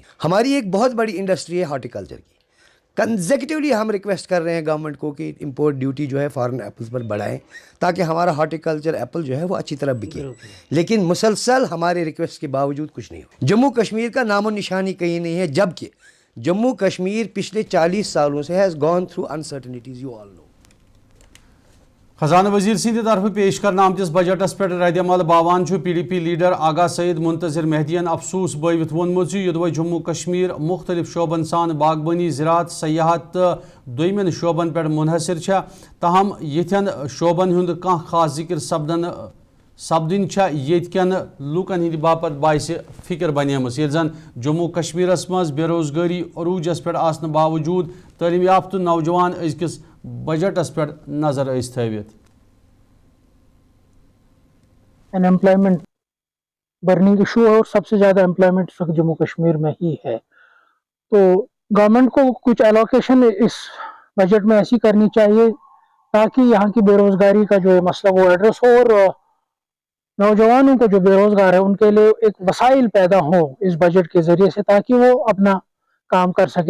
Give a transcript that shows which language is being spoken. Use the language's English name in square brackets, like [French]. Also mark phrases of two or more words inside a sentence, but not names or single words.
[Urdu] ہماری ایک بہت بڑی انڈسٹری ہے ہارٹیکلچر کی. کنزیکٹیولی ہم ریکویسٹ کر رہے ہیں گورنمنٹ کو کہ امپورٹ ڈیوٹی جو ہے فارن ایپلز پر بڑھائیں تاکہ ہمارا ہارٹیکلچر ایپل جو ہے وہ اچھی طرح بکے, لیکن مسلسل ہمارے ریکویسٹ کے باوجود کچھ نہیں ہو. جموں کشمیر کا نام و نشانی کہیں نہیں ہے جبکہ جموں کشمیر پچھلے 40 سالوں سے [English] has gone through uncertainties you all know. [Kashmiri] خزانہ وزیر سند طرف پیش کرنا آمتس بجٹس پہ رد عمل باوان پی ڈی پی لیڈر آغا سعید منتظر مہدین افسوس بٲوِتھ وونمُت یوٚدوے جموں کشمیر مختلف شعبن سان باغبانی زراعت سیاحت تو دویمن شعبن پہ منحصر تاہم یتھین شعبن ہند کانٛہہ خاص ذکر سپدن یتکن لوکن ہند باپت باعث فکر بنیمٕژ ییٚلہِ زن جموں کشمیرس مز بے روزگاری عروجس پہ آسنہٕ باوجود تعلیم یافتہ نوجوان أزکِس بجٹس پہ نظر تھوت. [English] unemployment burning issue [Urdu] ہے اور سب سے زیادہ امپلائمنٹ اس وقت جموں کشمیر میں ہی ہے. تو گورنمنٹ کو کچھ الوکیشن اس بجٹ میں ایسی کرنی چاہیے تاکہ یہاں کی بے روزگاری کا جو مسئلہ وہ ایڈریس ہو اور نوجوانوں کو جو بے روزگار ہے ان کے لیے ایک وسائل پیدا ہو اس بجٹ کے ذریعے سے تاکہ وہ اپنا کام کر سکے.